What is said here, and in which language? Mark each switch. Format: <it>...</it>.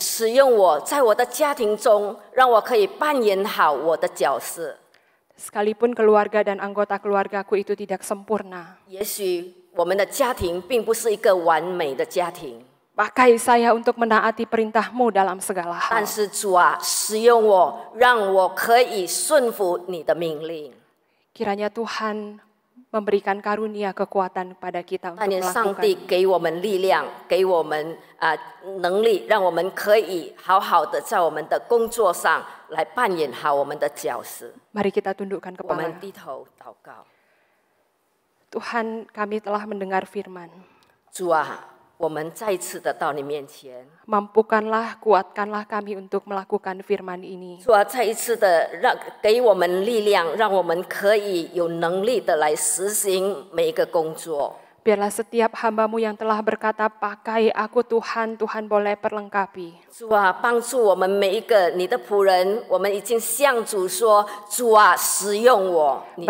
<zh>使用我，在我的家庭中，让我可以扮演好我的角色。</zh> <id>Sekalipun keluarga dan anggota keluargaku itu tidak sempurna.</id> <zh>也许我们的家庭并不是一个完美的家庭，</zh> <id>Pakai saya untuk menaati perintahmu dalam segala hal.</id> <zh>但是主啊，使用我，让我可以顺服你的命令。</zh> <id>Kiranya Tuhan memberikan karunia kekuatan kepada kita</id> <zh>但愿上帝</zh> <id>melakukan.</id> <zh>给我们力量，给我们能力，让我们可以好好的在我们的工作上来扮演好我们的角色。</zh> <id>Mari kita tundukkan</id> <zh>我们</zh> <id>kepala.</id> <zh>低头祷告，</zh> <id>Tuhan, kami telah mendengar firman.</id> <zh>主啊，我们再一次的到你面前。</zh> <id>Mampukanlah, kuatkanlah kami untuk melakukan firman ini.</id> <zh>主啊，再一次的给我们力量，让我们可以有能力的来实行每一个工作。</zh> <id>Biarlah setiap hamba-Mu yang telah berkata, pakai aku Tuhan, Tuhan boleh perlengkapi.</id> <zh>主啊，帮助我们每一个你的仆人，我们已经向主说：主啊，使用我。</zh>